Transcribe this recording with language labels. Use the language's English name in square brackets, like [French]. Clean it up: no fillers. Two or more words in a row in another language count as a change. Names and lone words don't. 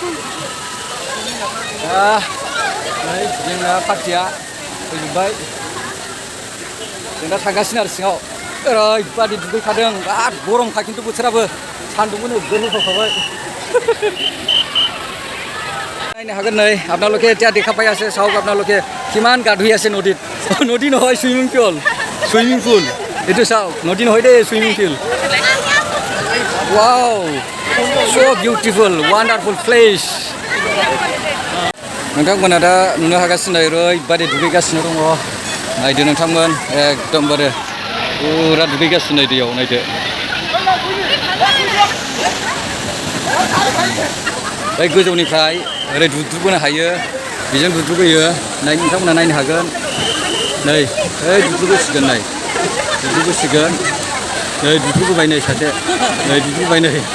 [Bodo] नै जोंना पार्टिया फैजोब्बाय जों दा थांगासिनो आरो सिङाव ओरैबादि दुगैखादों बिराद गरमखा खिन्थु बोथोराबो सान्दुंबो नोगोर होखाबाय नायनो हागोन नै [Assamese] आपनालोके এতিয়া দেখা পাই আছে চাওক আপোনালোকে কিমান গা ধুই আছে নদীত নদী নহয় সুইমিং পুল এইটো চাওক নদী নহয় দেই সুইমিং পুল [English] wow so beautiful wonderful place [Bodo] नोंथांमोना दा नुनो हागासिनो ओरैबादि दुगैगासिनो दङ नायदो नोंथांमोन एकदमबारे पुरा दुगैगासिनो दैयाव नायदो बै गोजौनिफ्राय ओरै दुद्रुबोनो हायो बेजों दुद्रुबोयो नोंथांमोना नायनो हागोन नै ओइ दुद्रुबोसिगोन नै दुद्रुबोसिगोन नै दुद्रुबोबाय नै सासे नै दुद्रुबोबाय नै